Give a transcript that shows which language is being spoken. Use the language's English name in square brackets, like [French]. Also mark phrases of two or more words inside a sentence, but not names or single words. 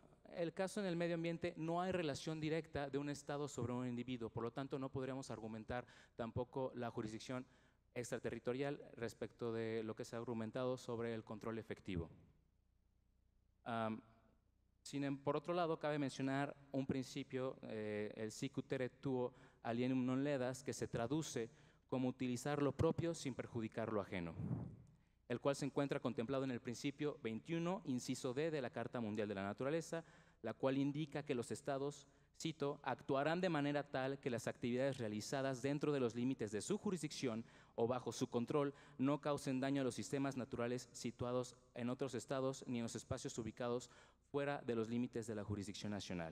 [Spanish] El caso en el medio ambiente no hay relación directa de un Estado sobre un individuo, por lo tanto no podríamos argumentar tampoco la jurisdicción extraterritorial respecto de lo que se ha argumentado sobre el control efectivo. Por otro lado, cabe mencionar un principio, el [Latin] sic utere tuo alienum non ledas, [Spanish] que se traduce como utilizar lo propio sin perjudicar lo ajeno, el cual se encuentra contemplado en el principio 21, inciso D de la Carta Mundial de la Naturaleza, la cual indica que los estados, cito, actuarán de manera tal que las actividades realizadas dentro de los límites de su jurisdicción o bajo su control no causen daño a los sistemas naturales situados en otros estados ni en los espacios ubicados fuera de los límites de la jurisdicción nacional.